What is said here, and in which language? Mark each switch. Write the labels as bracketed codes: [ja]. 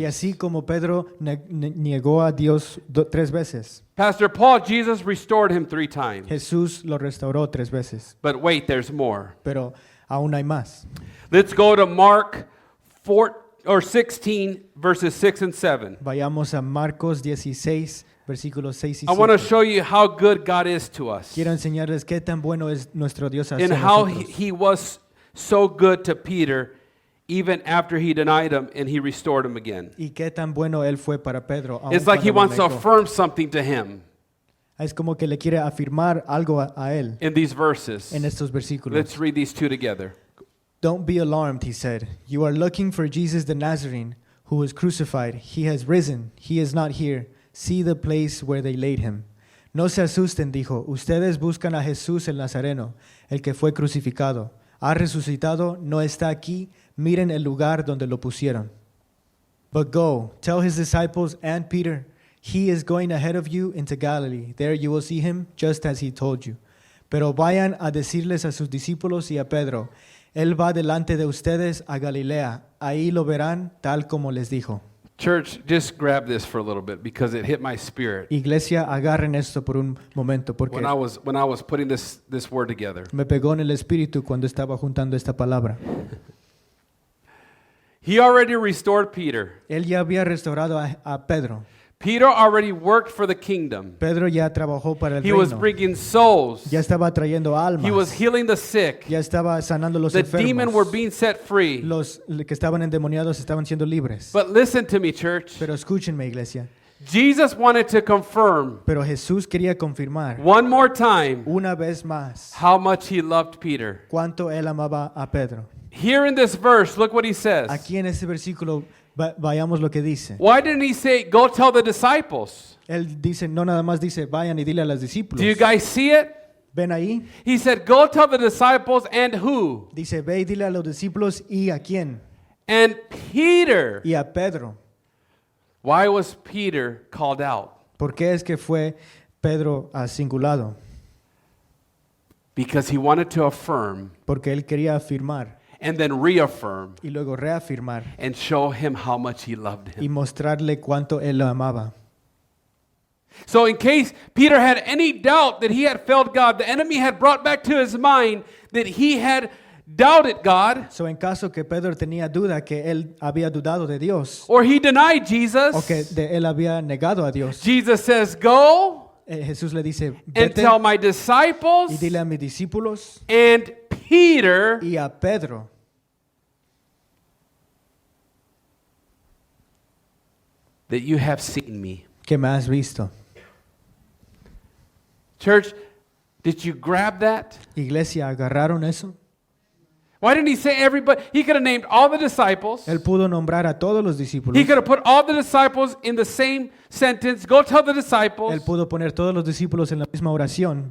[es] Y así como Pedro negó a Dios 3 veces, [en] Pastor Paul, Jesus restored him 3 times. [es] Jesús lo restauró 3 veces. [en] But wait, there's more. [es] Pero aún hay más. [en] Let's go to Mark 16, verses 6 and 7. [es] Vayamos a Marcos 16, versículos 6 y [en] I want to [es] 7. [en] show you how good God is to us. [es] Quiero enseñarles qué tan bueno es nuestro Dios hacia [en] And how [es] nosotros. [en] he was so good to Peter even after he denied him and he restored him again. [es] Y qué tan bueno él fue para Pedro. aun [en] It's like he [es] cuando [en] wants [es] lo [en] to [es] negó. [en] affirm something to him [es] Es como que le quiere afirmar algo a él [en] in these verses. [es] en estos versículos. [en] Let's read these two together. Don't be alarmed, he said. You are looking for Jesus the Nazarene, who was crucified. He has risen. He is not here. See the place where they laid him. [es] No se asusten, dijo. Ustedes buscan a Jesús el Nazareno, el que fue crucificado. Ha resucitado, no está aquí. Miren el lugar donde lo pusieron. [en] But go, tell his disciples and Peter, he is going ahead of you into Galilee. There you will see him, just as he told you. [es] Pero vayan a decirles a sus discípulos y a Pedro, él va delante de ustedes a Galilea. Ahí lo verán tal como les dijo. [en] Church, just grab this for a little bit because it hit my spirit [es] Iglesia, agarren esto por un momento porque [en] when I was putting this word together. [es] me pegó en el espíritu cuando estaba juntando esta palabra. [en] He already restored Peter. [es] Él ya había restaurado a Pedro. [en] Peter already worked for the kingdom. [es] Pedro ya trabajó para el [en] He was [es] reino. [en] bringing souls. [es] Ya estaba trayendo almas. [en] He was healing the sick. [es] Ya estaba sanando los [en] The demons were [es] enfermos. [en] being set free. [es] Los que estaban endemoniados estaban siendo libres. [en] But listen to me, church. [es] Pero escúchenme, iglesia. [en] Jesus wanted to confirm [es] Pero Jesús quería confirmar [en] one more time [es] una vez más [en] how much he loved Peter. [es] cuánto él amaba a Pedro. [en] Here in this verse, look what he says. [es] Aquí en este versículo vayamos lo que dice. [en] Why didn't he say, go tell the disciples? [es] Él dice, no nada más dice, vayan y dile a los discípulos. [en] Do you guys see it? [es] ¿Ven ahí? [en] He said, go tell the disciples and who? [es] Dice, ve y dile a los discípulos y a quién. [en] And Peter. [es] Y a Pedro. [en] Why was Peter called out? [es] ¿Por qué es que fue Pedro singulado? [en] Because he wanted to affirm [es] Porque él quería afirmar [en] and then reaffirm [es] y luego reafirmar [en] and show him how much he loved [es] y [en] him. [es] mostrarle cuánto él lo amaba. [en] So in case Peter had any doubt that he had failed God, the enemy had brought back to his mind that he had doubted God, [es] So, en caso que Pedro tenía duda que él había dudado de Dios [en] or he denied [es] o [en] Jesus, [es] que él había negado a Dios, [en] Jesus says, go [es] Jesús le dice, [en] and tell my [es] y [en] disciples [es] dile a mis discípulos [en] and Peter [es] y a Pedro [en] that you have seen me. [es] que me has visto. [en] Church, did you grab that? [es] Iglesia, ¿agarraron eso? [en] Why didn't he say everybody? He could have named all the disciples. [es] Él pudo nombrar a todos los discípulos. [en] He could have put all the disciples in the same sentence. Go tell the disciples. [es] Él pudo poner todos los discípulos en la misma oración.